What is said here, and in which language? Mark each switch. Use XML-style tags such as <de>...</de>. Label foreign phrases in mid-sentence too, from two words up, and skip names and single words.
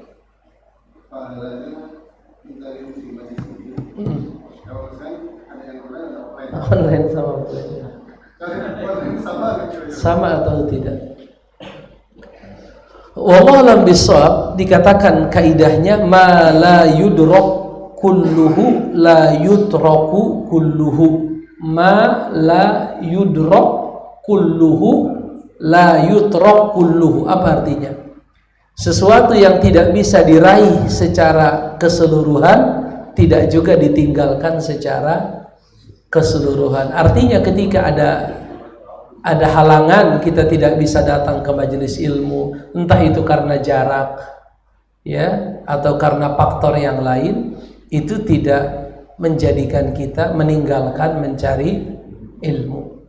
<id>Online sama offline. Sama atau tidak?</id> <ar>والله أعلم بالصواب,</ar> <id>dikatakan kaidahnya</id> <ar>ما لا يدرك كله لا يترك كله. ما لا يدرك كله لا يترك كله.</ar> <id>Apa artinya? Sesuatu yang tidak bisa diraih secara keseluruhan tidak juga ditinggalkan secara keseluruhan. Artinya ketika ada halangan kita tidak bisa datang ke majelis ilmu, entah itu karena jarak, ya, atau karena faktor yang lain, itu tidak menjadikan kita meninggalkan mencari ilmu.</id>